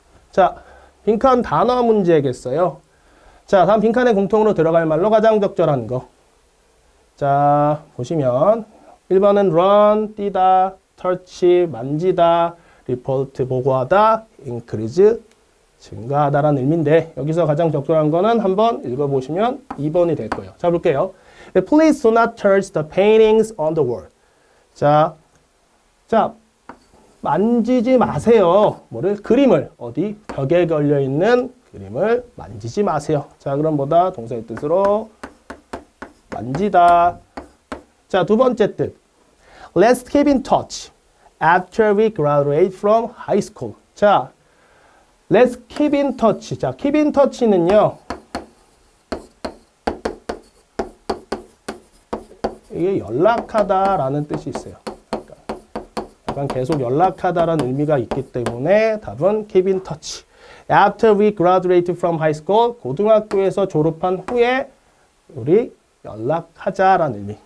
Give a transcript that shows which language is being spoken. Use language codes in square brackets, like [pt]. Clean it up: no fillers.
[ko] 자, 빈칸 단어 문제겠어요. 자, 다음 빈칸에 공통으로 들어갈 말로 가장 적절한 거. 자, 보시면 1번은 run, 뛰다, touch, 만지다, report, 보고하다, increase, 증가하다라는 의미인데 여기서 가장 적절한 거는 한번 읽어보시면 2번이 될 거예요. 자, 볼게요. [en] Please do not touch the paintings on the wall. [ko] 자, 만지지 마세요. 뭐를? 그림을. 어디? 벽에 걸려있는 그림을 만지지 마세요. 자, 그럼 뭐다? 동사의 뜻으로 만지다. 자, 두 번째 뜻. [en] Let's keep in touch after we graduate from high school. [ko] 자, let's keep in touch. 자, keep in touch는요. 이게 연락하다라는 뜻이 있어요. 약간 계속 연락하다라는 의미가 있기 때문에 답은 keep in touch. After we graduate from high school, 고등학교에서 졸업한 후에 우리 연락하자라는 의미.